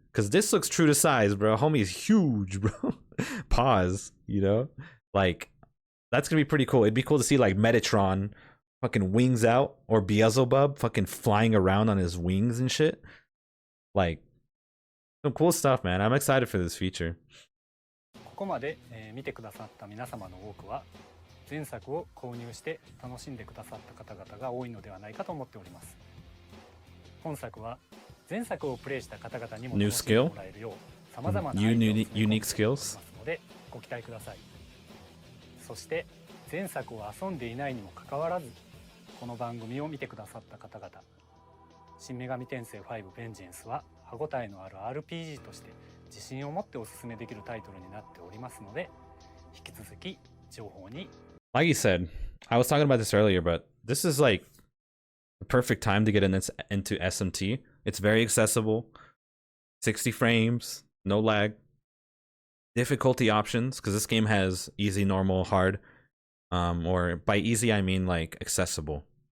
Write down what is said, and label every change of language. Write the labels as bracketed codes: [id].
[en] Cause this looks true to size, bro. Homie is huge, bro. Pause, you know? Like, that's gonna be pretty cool. It'd be cool to see like Metatron fucking wings out, or Beelzebub fucking flying around on his wings and shit. Like, some cool stuff, man. I'm excited for this feature. [ja] ここまで見てくださった皆様の多くは前作を購入して楽しんでくださった方々が多いのではないかと思っております。本作は前作をプレイした方々にも楽しんでもらえるよう様々なアイデアを詰め込んでおりますのでご期待ください。そして前作を遊んでいないにもかかわらずこの番組を見てくださった方々、新女神転生5ヴェンジェンスは歯ごたえのある RPG として自信を持っておすすめできるタイトルになっておりますので、引き続き情報に。 [en] Like you said, I was talking about this earlier, but this is like the perfect time to get into SMT. It's very accessible, 60 frames, no lag, difficulty options, because this game has easy, normal, hard, or by easy I mean like accessible.